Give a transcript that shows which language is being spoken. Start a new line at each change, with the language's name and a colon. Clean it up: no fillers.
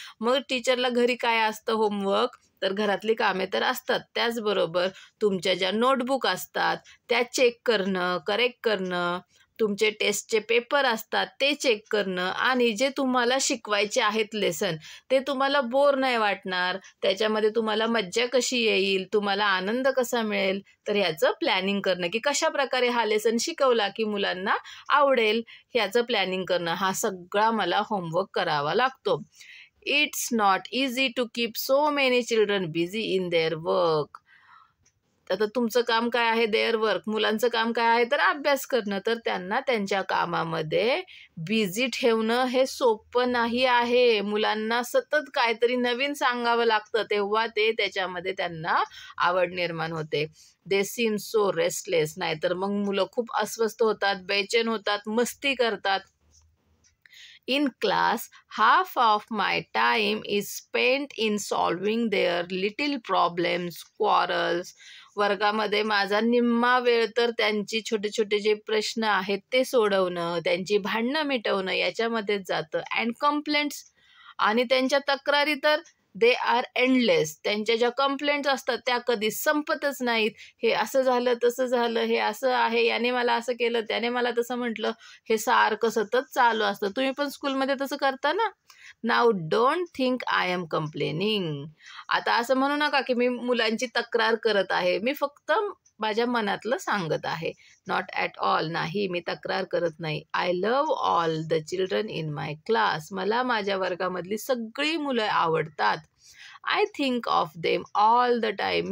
Marathi: मग टीचरला घरी काय असतं होमवर्क, तर घरातली कामे तर असतात, त्याचबरोबर तुमच्या ज्या नोटबुक असतात त्या चेक करणं, करेक्ट करणं, तुमचे टेस्टचे पेपर असतात ते चेक करणं, आणि जे तुम्हाला शिकवायचे आहेत लेसन, ते तुम्हाला बोर नाही वाटणार, त्याच्यामध्ये तुम्हाला मज्जा कशी येईल, तुम्हाला आनंद कसा मिळेल, तर ह्याचं प्लॅनिंग करणं की कशा प्रकारे हा लेसन शिकवला की मुलांना आवडेल, ह्याचं प्लॅनिंग करणं. हा सगळा मला होमवर्क करावा लागतो.
English: It's not easy to keep so many children busy in their work.
Marathi: आता तुमचं काम काय आहे,
English: Their work.
Marathi: मुलांचं काम काय आहे, तर अभ्यास करणं. तर त्यांना त्यांच्या कामामध्ये बिझी ठेवणं हे सोपं नाही आहे. मुलांना सतत काहीतरी नवीन सांगावं लागतं, तेव्हा ते त्याच्यामध्ये त्यांना आवड निर्माण होते.
English: They seem so restless.
Marathi: नाहीतर मग मुलं खूप अस्वस्थ होतात, बेचैन होतात, मस्ती करतात.
English: In class, half of my time is spent in solving their little problems, quarrels.
Marathi: वर्गामध्ये माझा निम्मा वेळ तर त्यांची छोटे छोटे जे प्रश्न आहेत ते सोडवणं, त्यांची भांडणं मिटवणं याच्यामध्येच जातं.
English: and complaints,
Marathi: आणि त्यांच्या तक्रारी तर
English: They are endless.
Marathi: त्यांच्या ज्या कंप्लेंट्स असतात त्या कधी संपतच नाहीत. हे असं झालं, तसं झालं, हे असं आहे, याने मला असं केलं, त्याने मला तसं म्हटलं, हे सारखं सतत चालू असतं. तुम्ही पण स्कूलमध्ये तसं करता ना.
English: Now don't think I am complaining.
Marathi: आता असं म्हणू नका की मी मुलांची तक्रार करत आहे, मी फक्त माझ्या मनातलं सांगत आहे.
English: Not at all.
Marathi: नाही, मी तक्रार करत नाही.
English: I love all the children in my class.
Marathi: मला माझ्या वर्गामधली सगळी मुलं आवडतात.
English: I think of them all the time.